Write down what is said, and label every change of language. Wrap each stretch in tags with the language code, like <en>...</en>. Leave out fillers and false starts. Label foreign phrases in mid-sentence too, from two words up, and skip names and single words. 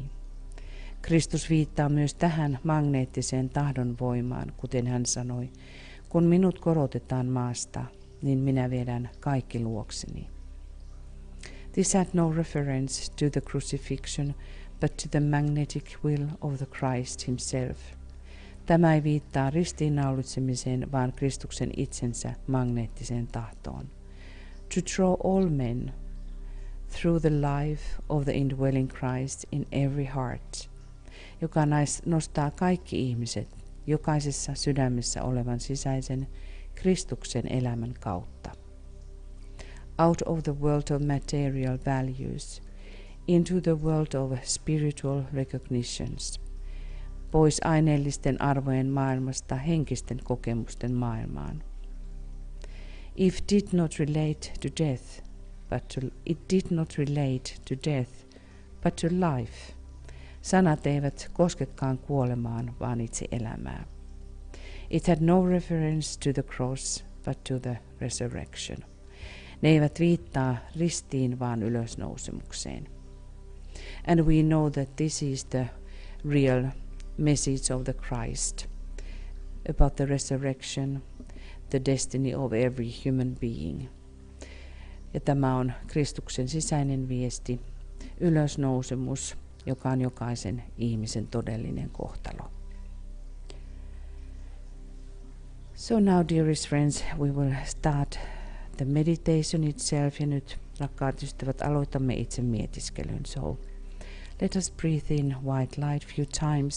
<fi>Kristus viittaa myös tähän magneettiseen tahdon voimaan, kuten hän sanoi, kun minut korotetaan maasta, niin minä vedän kaikki luokseni.</fi> <en>This had no reference to the crucifixion, but to the magnetic will of the Christ himself.</en> <fi>Tämä ei viittaa ristiinnaulitsemiseen, vaan Kristuksen itsensä magneettiseen tahtoon.</fi> <en>To draw all men through the life of the indwelling Christ in every heart,</en> <fi>joka nostaa kaikki ihmiset jokaisessa sydämessä olevan sisäisen Kristuksen elämän kautta.</fi> <en>Out of the world of material values, into the world of spiritual recognitions,</en> <fi>pois aineellisten arvojen maailmasta henkisten kokemusten maailmaan.</fi> <en>It did not relate to death, but to life.</en> <fi>Sanat eivät koskekaan kuolemaan, vaan itse elämää.</fi> <en>It had no reference to the cross, but to the resurrection.</en> <fi>Ne eivät viittaa ristiin, vaan ylösnousemukseen.</fi> <en>And we know that this is the real message of the Christ about the resurrection, the destiny of every human being.</en> <fi>Ja tämä on Kristuksen sisäinen viesti, ylösnousemus, joka on jokaisen ihmisen todellinen kohtalo.</fi> <en>So now, dearest friends, we will start the meditation itself.</en> <fi>Ja nyt, rakkaat ystävät, aloitamme itse mietiskelyn.</fi> <en>So let us breathe in white light few times.</en>